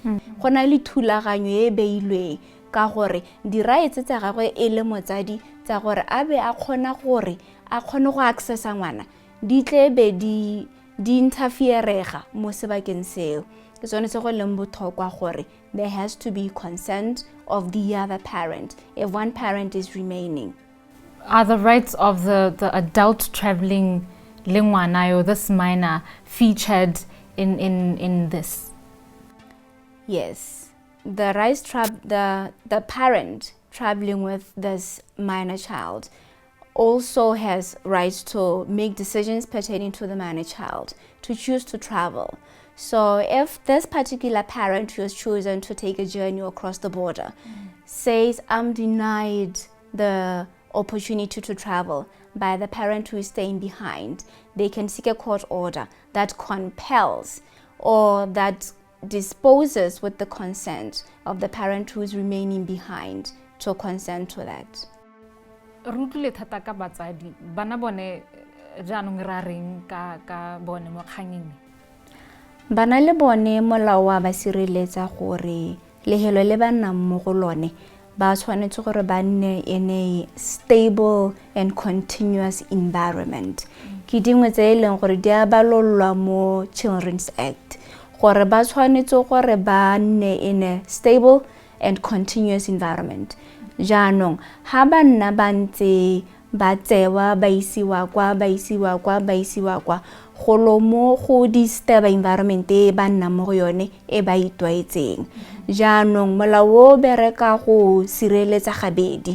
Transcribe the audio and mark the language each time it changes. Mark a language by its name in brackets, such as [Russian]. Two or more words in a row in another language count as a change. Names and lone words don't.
[Tswana] Go na le thulaganyo e beilweng ka gore di-rights tsa gagwe e le motsadi tsa gore a be a kgona gore a kgone go accessa ngwana di tlebe di interferega mo sebakeng seo. Ke tsone se go leng botlhokwa gore [English] there has to be consent of the other parent if one parent is remaining. Are the rights of the adult traveling [Tswana] le ngwana [English] or this minor featured in this? Yes, the rights the parent traveling with this minor child also has rights to make decisions pertaining to the minor child, to choose to travel. So if this particular parent who has chosen to take a journey across the border says, I'm denied the opportunity to travel by the parent who is staying behind, they can seek a court order that compels or that disposes with the consent of the parent who is remaining behind to consent to that. [Tswana] Rutlile thata ka batsadi bana bone jaanong ra reng ka bone mo kgangeng? Bana le bone molao wa ba sireletsa gore lehelo le ba nnang mo go lone ba tshwanetse gore ba nne [English] in a stable and continuous environment. [Tswana] ke dingwe tse e leng gore di a balolwa mo Children's Act gore ba tshwanetse gore ba nne [English] in a stable and continuous environment. [Tswana] Jaanong ha ba nna ba ntse ba tsewa ba isiwa kwa golo mo go disturb environment e ba nna mo go yone e ba itwaetseng. Jaanong molao o bereka go sireletsa gabedi.